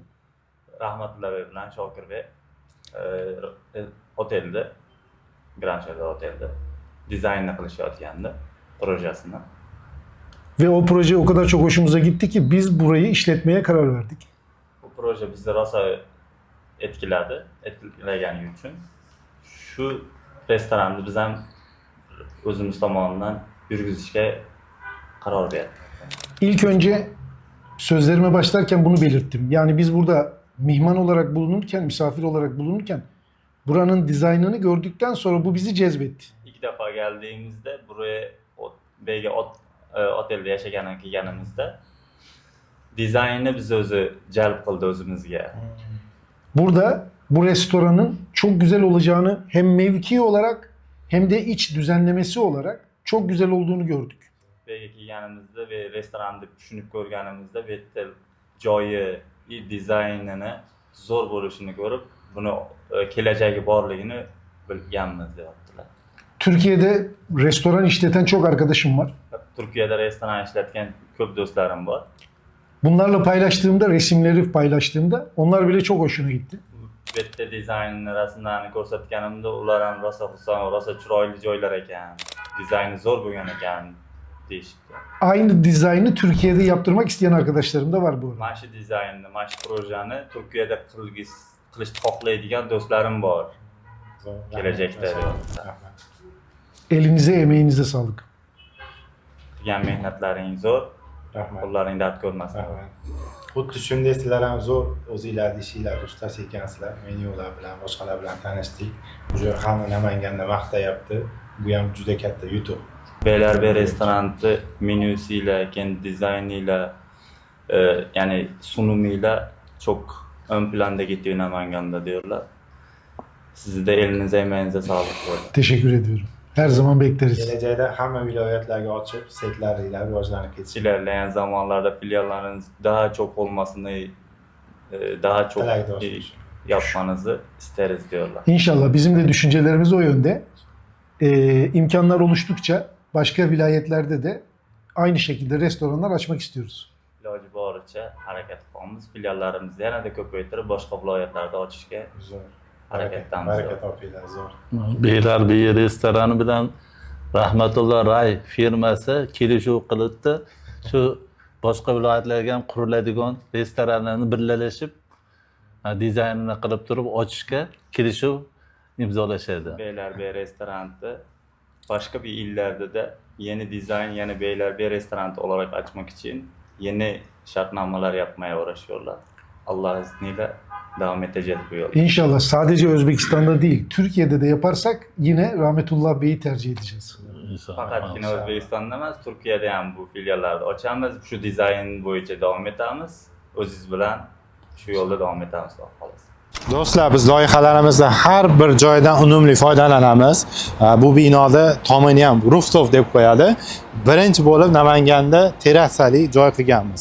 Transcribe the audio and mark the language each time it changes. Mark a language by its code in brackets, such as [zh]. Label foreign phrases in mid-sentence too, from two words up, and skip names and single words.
[uz] Rahmatullah Bey bilan Shokir Bey otelde, Grand Shardar [tr] otelde dizaynını [uz] qilishayotgandi projesini. [tr] Ve o proje o kadar çok hoşumuza gitti ki biz burayı işletmeye karar verdik. [uz] Bu proje bizni rosa etkilagani uchun shu restoranni biz ham o'zimiz tomonidan yurgizishga qaror berdik. [tr] İlk önce sözlerime başlarken bunu belirttim. Yani biz burada mihman olarak bulunurken, misafir olarak bulunurken buranın dizaynını gördükten sonra bu bizi cezbetti. İlk defa geldiğimizde buraya [uz] Beyge otelde yaşagan kelganimizda dizaynni biz o'zi jalb qildi o'zimizga. [tr] Burada bu restoranın çok güzel olacağını hem mevki olarak hem de iç düzenlemesi olarak çok güzel olduğunu gördük. [uz] Beyge kelganimizda ve restoranni tushunib ko'rganimizda bu yerda joyi, dizaynini zo'r bo'lishini ko'rib, buni kelajagi borligini bilganmiz deyaptilar. [tr] Türkiye'de restoran işleten çok arkadaşım var. [uz] Turkiyada restoran ishlatgan ko'p do'stlarim bor. [tr] Bunlarla paylaştığımda, resimleri paylaştığımda onlar bile çok hoşuna gitti. [uz] Bu yerda dizaynni, rasmlarni ko'rsatganimda ular ham rosa xursand, rosa chiroyli joylar ekan, dizayni zo'r bo'lgan ekan deyishdi. [tr] Aynı dizaynı Türkiye'de yaptırmak isteyen arkadaşlarım da var bu arada. [uz] Mana shu dizaynni, mana shu projani Turkiyada qilishni xohlaydigan do'stlarim bor. Kelajakda. [tr] Elinize, emeğinize sağlık. [uz] Qilgan mehnatlaring zo'r. Rahmat. Qo'llaring dard ko'rmasin. Xuddi shunday sizlar ham zo'r o'zinglarni ishinglarni ustasi ekansizlar. Men yo'qlar bilan, boshqalar bilan tanishdik. Уже hamma Namanganda maqtayapti. Bu ham juda katta yutuq. [tr] Beylerbeyi restoranı menüsüyle, kendi dizaynıyla, yani sunumuyla çok ön planda gidiyor Namanganda diyorlar. Sizi de elinize emeğinize sağlık diyorum. Teşekkür ediyorum. Her zaman bekleriz. [uz] Kelajakda hamma viloyatlarga ochib, setlaringlar rivojlanib ketsin. [tr] İlerleyen zamanlarda filiallarınız daha çok olmasını, daha çok [uz] Tilakdoshmiz. [tr] yapmanızı isteriz diyorlar. İnşallah bizim de düşüncelerimiz o yönde. İmkanlar oluştukça başka vilayetlerde de aynı şekilde restoranlar açmak istiyoruz. [uz] İloji boricha harakat qilamiz. Filiallarimizni yanada ko'paytirib boshqa viloyatlarda ochishga Zo'r. harakatdamiz. Barakat topinglar, zo'r. Beylarbeyi restorani bilan Rahmatulloh Ray firmasi kelishuv qilibdi. Shu boshqa viloyatlarga ham quriladigan restoranlarni birlashib dizaynini qilib turib ochishga kelishuv imzolashadi. [tr] Beylerbeyi restoranı başka bir illerde de yeni dizayn, yeni Beylerbeyi restoranı olarak açmak için yeni şartnamalar yapmaya uğraşıyorlar. Allah izniyle devam edeceğiz bu yolda. İnşallah sadece Özbekistan'da değil, Türkiye'de de yaparsak yine Rahmetullah Bey'i tercih edeceğiz. Fakat yine [uz] Özbekistan'da emas, Türkiye'de ham bu filiallarda ochamiz. Şu dizayn bo'yicha davom etamiz. O'zingiz bilan shu yo'lda davom etamiz, xudo xolasa. Do'stlar, biz loyihalarimizda har bir joydan unumli foydalanamiz. Bu binoda tomini ham rooftop deb qo'yadi. Birinchi bo'lib Namanganda terrasali joy qilganmiz.